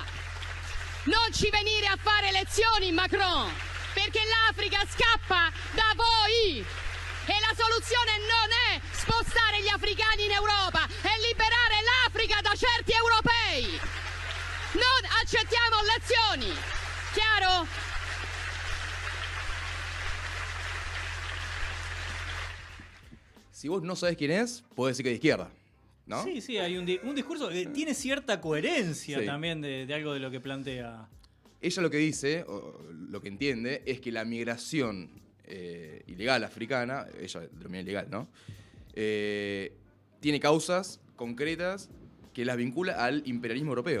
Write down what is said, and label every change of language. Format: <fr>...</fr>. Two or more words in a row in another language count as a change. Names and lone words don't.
<it>Non ci venire a fare lezioni, Macron, perché l'Africa scappa da voi e la soluzione non è spostare gli africani in Europa, è liberare l'Africa da certi europei. Non accettiamo lezioni. Chiaro?</it> <es>Si vos no sabés quién es, podés decir que es de izquierda, ¿no? Sí, hay un discurso que tiene cierta coherencia también de algo de lo que plantea. Ella lo que dice, o lo que entiende, es que la migración ilegal africana, ella denomina ilegal, ¿no? Tiene causas concretas que las vincula al imperialismo europeo.</es>